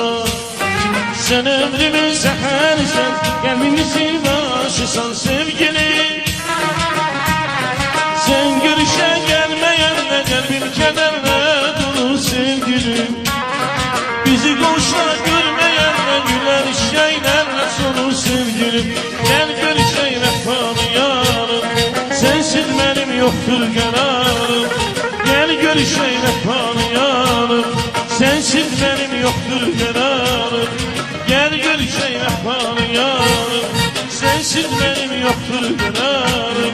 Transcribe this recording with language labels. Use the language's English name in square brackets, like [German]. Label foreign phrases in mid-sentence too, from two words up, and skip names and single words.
[Azerbaijani] Sən ömrümün zəhərisən, qəlbimizin aşısan sevgili. Sən görüşə gəlməyənlə qəlbim kədərlə durur sevgilim. Bizi qoşa görməyənlə gülər şeylərlə solur sevgilim. [Turkish] Gel görüşey vefalı yarım, sensiz benim yoktur kararım. Gel görüşey vefalı yarım, sensiz benim yoktur kararım. Gel görüşey vefalı yarım, sensiz benim yoktur kararım.